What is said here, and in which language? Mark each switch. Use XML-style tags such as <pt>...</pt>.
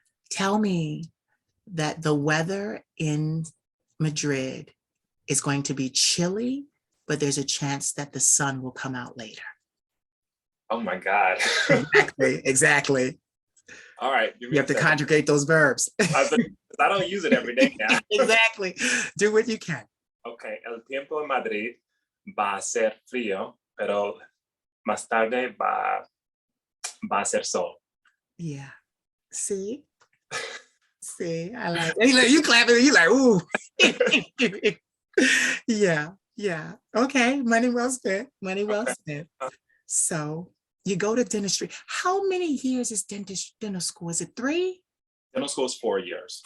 <en>Tell me that the weather in Madrid is going to be chilly, but there's a chance that the sun will come out later. Oh my God. Exactly. All right. You have to conjugate those verbs. I don't use it every day now. Exactly. Do what you can. Okay.</en> <es>El tiempo en Madrid va a ser frío, pero más tarde va a ser sol.</es> <en>Yeah. See? See, I like it. You clapping, you like, ooh. Yeah. Okay, money well spent. So you go to dentistry. How many years is dental school? Is it 3? Dental school is 4 years.</en>